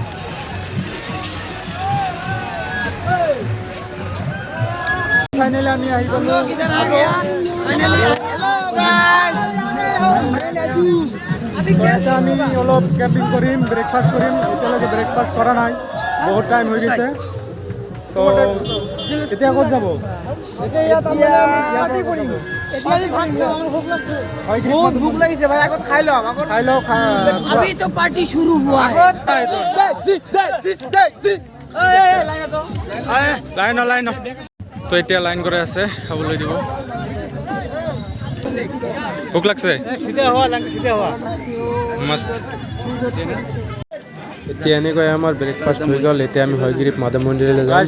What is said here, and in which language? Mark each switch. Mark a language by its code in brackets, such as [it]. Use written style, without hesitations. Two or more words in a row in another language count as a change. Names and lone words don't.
[as] ফাইনেলি আমি আহি গ'লো এতিয়া আমি অলপ কেম্পিং কৰিম ব্ৰেকফাষ্ট কৰিম এতিয়ালৈকে ব্ৰেকফাষ্ট কৰা নাই বহুত টাইম হৈ গৈছে তো এতিয়া ক'ত যাব বহুত ভোক লাগিছে ভাই আগত খাই লওঁ খাই লওঁ [hi] अभी तो पार्टी शुरू हुआ है [as] লাইন তো এতিয়া লাইন কৰে আছে খাবলৈ দিব ভোক লাগছে মস্ত এতিয়া এনেকৈ আমাৰ ব্ৰেকফাষ্ট হৈ গ'ল এতিয়া আমি হয়গ্ৰীব মাধৱ মন্দিৰলৈ যাম